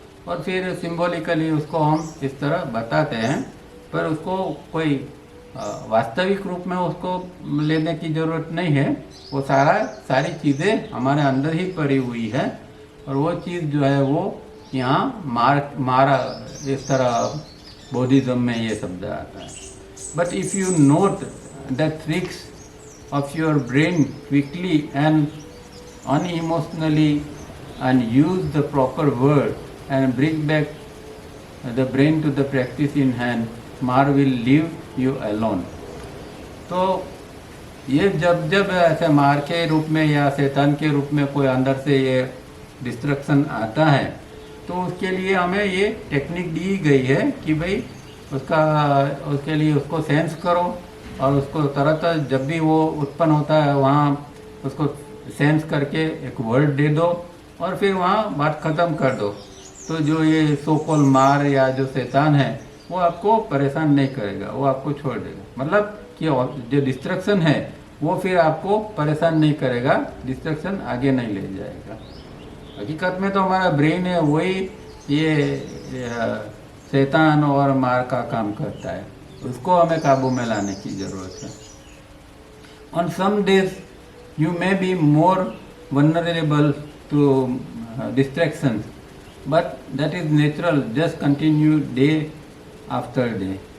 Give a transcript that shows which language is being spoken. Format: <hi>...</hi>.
<hi>और फिर सिंबॉलिकली उसको हम इस तरह बताते हैं, पर उसको कोई वास्तविक रूप में उसको लेने की ज़रूरत नहीं है। वो सारी चीज़ें हमारे अंदर ही पड़ी हुई है और वो चीज़ जो है वो यहाँ मारा इस तरह बुद्धिज्म में ये शब्द आता है।</hi> <en>But if you note the tricks of your brain quickly and unemotionally and use the proper word and bring back the brain to the practice in hand, Mar will leave you alone.</en> <hi>तो ये जब ऐसे मार के रूप में या शैतान के रूप में कोई अंदर से ये डिस्ट्रक्शन आता है, तो उसके लिए हमें ये टेक्निक दी गई है कि भाई उसके लिए उसको सेंस करो और उसको तरह जब भी वो उत्पन्न होता है वहाँ उसको सेंस करके एक वर्ड दे दो और फिर वहाँ बात ख़त्म कर दो। तो जो ये सोकोल मार या जो शैतान है वो आपको परेशान नहीं करेगा, वो आपको छोड़ देगा। मतलब कि जो डिस्ट्रक्शन है वो फिर आपको परेशान नहीं करेगा, डिस्ट्रक्शन आगे नहीं ले जाएगा। हकीकत में तो हमारा ब्रेन है वही ये शैतान और मार का काम करता है, उसको हमें काबू में लाने की ज़रूरत है।</hi> <en>On some days you may be more vulnerable to distractions, but that is natural, just continue day after day।</en>